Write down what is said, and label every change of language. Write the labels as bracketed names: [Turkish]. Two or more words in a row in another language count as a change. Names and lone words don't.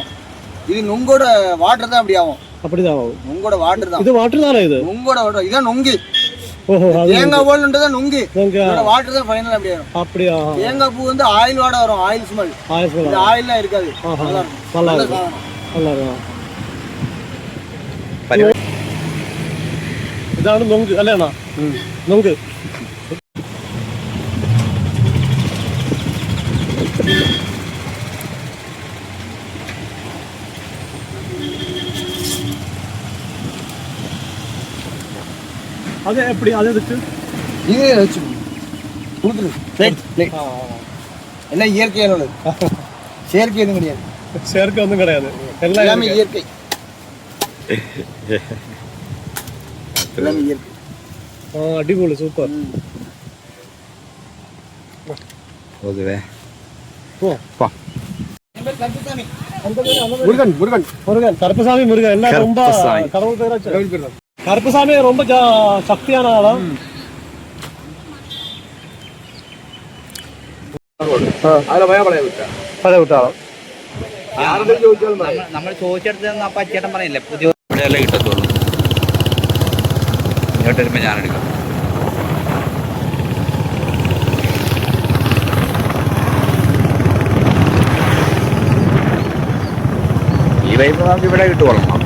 [Tamil] இது நுங்கோட வாட்டர் தான் அப்படி ஆகும். அப்படிதான் ஆகும். நுங்கோட வாட்டர் தான். இது வாட்டர் தானே? இது நுங்கோட வாட்டர். இதான் நுங்கு. தேங்காய் போல்ன்றதான் நுங்கு. வாட்டர் தான் ஃபைனல் அப்படி ஆகும். அப்படியா? தேங்காய் பூ வந்து ஆயில் வாட வரும், [English] oil smell. [Tamil] இது ஆயில்லாம் இருக்காது. நல்லா இருக்கும். நல்லா இருக்கும். நல்லா இருக்கும். [Malayalam] ഇതാണ് നൊങ്ക് അല്ലേണ? നൊങ്ക്. [Tamil] அது எப்படி? அது எதுக்கு? இது வச்சு கொடுத்துரு. எல்லாம் இயற்கையானது. செயற்கை எதுவும் கிடையாது. செயற்கை ஒன்றும் கிடையாது. எல்லாமே இயற்கை. [Malayalam] അടിപൊളി, സൂപ്പർ. [Tamil] கருப்பசாமி முருகன் எல்லாம் ரொம்ப கடவுள் பேராச்சு. கருப்பசாமி ரொம்ப சக்தியான ஆளா. [Malayalam] പഴയ വിട്ടാളോ? നമ്മൾ ചോദിച്ചെടുത്ത് അപ്പൊ അച്ചേട്ടൻ പറയില്ലേ പുതിയ ഇവിടെയല്ലേ കിട്ടത്തുള്ളൂ. ഇങ്ങോട്ട് വരുമ്പോ ഞാനെടുക്കാം. ഈ പൈപ്പ് നമുക്ക് ഇവിടെ കിട്ടുവോളൂ.